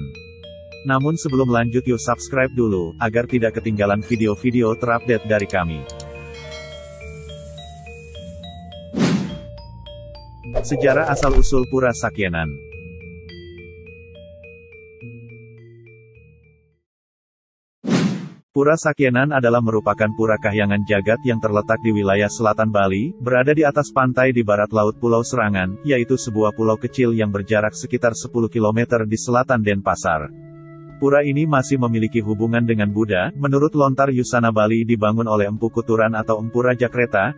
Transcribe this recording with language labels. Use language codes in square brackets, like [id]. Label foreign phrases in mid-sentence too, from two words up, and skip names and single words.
[id] Namun sebelum lanjut yuk subscribe dulu, agar tidak ketinggalan video-video terupdate dari kami. Sejarah asal-usul Pura Sakyenan. Pura Sakyenan adalah merupakan pura kahyangan jagat yang terletak di wilayah selatan Bali, berada di atas pantai di barat laut Pulau Serangan, yaitu sebuah pulau kecil yang berjarak sekitar 10 km di selatan Denpasar. Pura ini masih memiliki hubungan dengan Buddha. Menurut lontar Yusana Bali dibangun oleh Empu Kuturan atau Empu Rajakreta.